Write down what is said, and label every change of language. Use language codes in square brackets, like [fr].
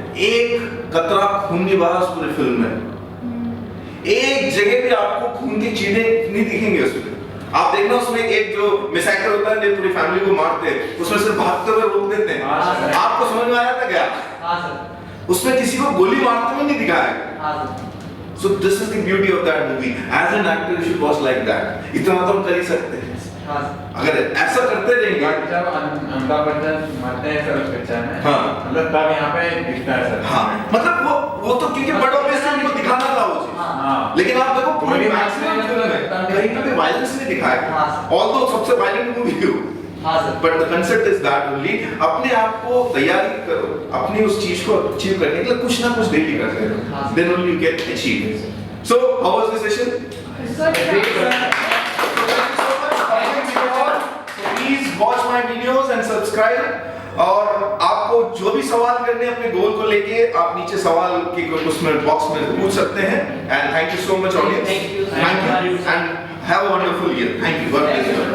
[hi] एक कतरा खून नहीं बहा उस पूरी फिल्म में। एक जगह पे आपको खून की चीजें नहीं दिखेंगे उसमें। आप देखना उसमें एक जो मिसैक्टर होता है जो पूरी फैमिली को मारते हैं, उसमें सिर्फ भागते हुए रोक देते हैं। हाँ, सर। आपको समझ में आया था क्या? हाँ सर। उसमें किसी को गोली मारते हुए नहीं दिखाया है। हाँ sir. [en] So this is the beauty of that movie. As an actor, you should watch like that. [hi] इतना तो हम कर ही सकते हैं। हाँ सर। अगर ऐसा करते रहेंगे, बट जब अमिताभ बच्चन मरते हैं सर उस पिक्चर में, हाँ। मतलब तब यहाँ पे दिखता है सर। हाँ, मतलब वो तो क्योंकि बड़ा ऑब्वियसली उनको दिखाना था वो चीज। हाँ। लेकिन आप देखो पूरी पूरी मैक्सिमम मैक्सिमम फिल्म में कहीं पे भी वायलेंस नहीं दिखाया। हाँ। Although सबसे वायलेंट मूवी हो, हाँ sir. [en] but the concept is that only। [hi] अपने आप को तैयारी करो, अपनी उस चीज को अचीव करने के लिए कुछ ना कुछ डेली करते रहो। हाँ। [en] Then only you get achieve. So how was the session? Good Great, job. sir. So thank you so much. Thank you all. So please watch my videos and subscribe. [hi] और आपको जो भी सवाल करने हैं अपने गोल को लेके, आप नीचे सवाल के उसमें बॉक्स में पूछ सकते हैं। [en] And thank you so much, audience. Thank you. Thank you. And have a wonderful year. Thank you. God bless you.